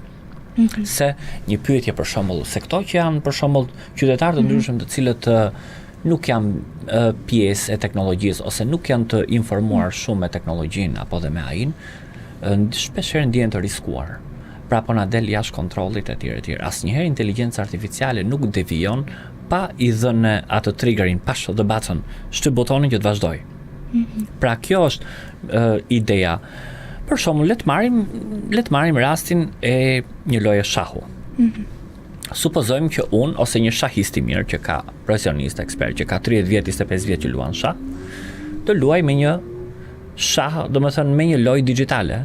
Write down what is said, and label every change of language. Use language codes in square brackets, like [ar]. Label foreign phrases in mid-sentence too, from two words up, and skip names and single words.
[sq] Se një pyetje për shembull, se këto që janë për shembull qytetarë të ndryshëm të cilët nuk janë pjesë e teknologjisë ose nuk janë të informuar shumë me teknologjinë apo dhe me AI-n, shpeshherë ndjehen të riskuar. Pra po na del jashtë kontrollit e tjerë. Asnjëherë inteligjenca artificiale nuk devijon pa i dhënë atë triggerin, [en] push the button, [sq] shtyp butonin që të vazhdoj. Pra kjo është ideja. Për shembull, le të marrim rastin e një loje shahu. Supozojmë që unë ose një shahist i mirë që ka profesionist ekspert që ka 30 vjet, 25 vjet që luan shah, të luaj me një shah, domethënë me një lojë digjitale.